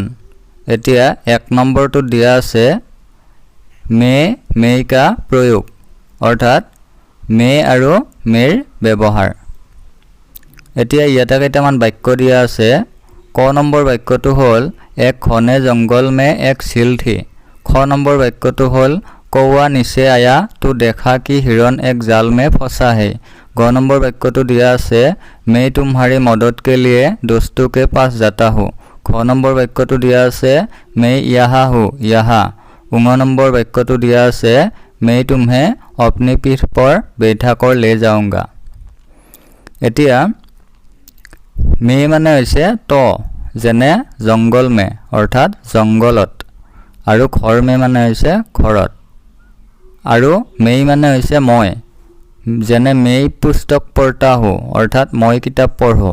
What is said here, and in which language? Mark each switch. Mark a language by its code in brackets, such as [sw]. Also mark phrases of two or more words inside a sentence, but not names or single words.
[as] এতিয়া 1 নম্বৰটো দিয়া আছে মে মেইকা প্ৰয়োগ, অৰ্থাৎ মে আৰু মেৰ ব্যৱহাৰ। এতিয়া ইয়াতে কেইটামান বাক্য দিয়া আছে। ক নম্বৰ বাক্যটো হ'ল [hi] एक घने जंगल में एक झील थी। [as] খ নম্বৰ বাক্যটো হ'ল [hi] कौवा नीचे आया तो देखा कि हिरण एक जाल में फंसा है। [as] ग নম্বৰ বাক্যটো দিয়া আছে [hi] मैं तुम्हारी मदद के लिए दोस्तों के पास जाता हूँ। [as] খ নম্বৰ বাক্যটো দিয়া আছে [hi] मैं यहाँ हूँ यहाँ। [as] ङ নম্বৰ বাক্যটো দিয়া আছে [hi] मैं तुम्हें अपनी पीठ पर बैठा कर ले जाऊँगा। [as] এতিয়া মে মানে হৈছে ত, যেনে [hi] जंगल में [as] অৰ্থাৎ জংগলত, আৰু [hi] घर में [as] মানে হৈছে ঘৰত, আৰু মেই মানে হৈছে মই, যেনে [hi] मैं पुस्तक पढ़ता हूँ [as] অৰ্থাৎ মই কিতাপ পঢ়ো।